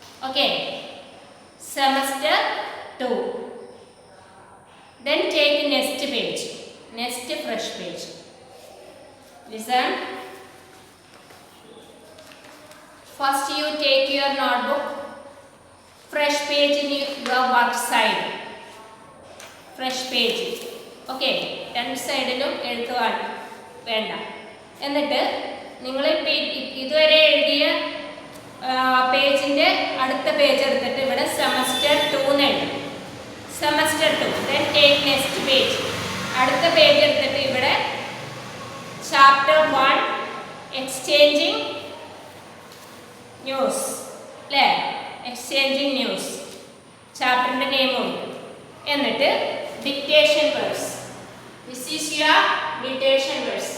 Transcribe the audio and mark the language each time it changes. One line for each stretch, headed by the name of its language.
English: Okay, semester 2. Then take next page, next fresh page. Listen. First you take your notebook, fresh page in your work side. Fresh page. Okay,
Malayalam: രണ്ട് സൈഡിലും എഴുത്തുവാൻ വേണ്ട. എന്നിട്ട് നിങ്ങൾ ഇതുവരെ എഴുതിയ പേജിന്റെ അടുത്ത പേജ് എടുത്തിട്ട് ഇവിടെ സെമസ്റ്റർ 2 എഴുതും. Semester 2
English: then take next page.
Malayalam: അടുത്ത പേജ് എടുത്തിട്ട് ഇവിടെ ചാപ്റ്റർ 1 എക്സ്ചേഞ്ചിങ് ന്യൂസ് അല്ലേ, എക്സ്ചേഞ്ചിങ് ന്യൂസ് ചാപ്റ്ററിന്റെ നെയിം ഉണ്ട്. എന്നിട്ട് dictation words.
English: This is your dictation words.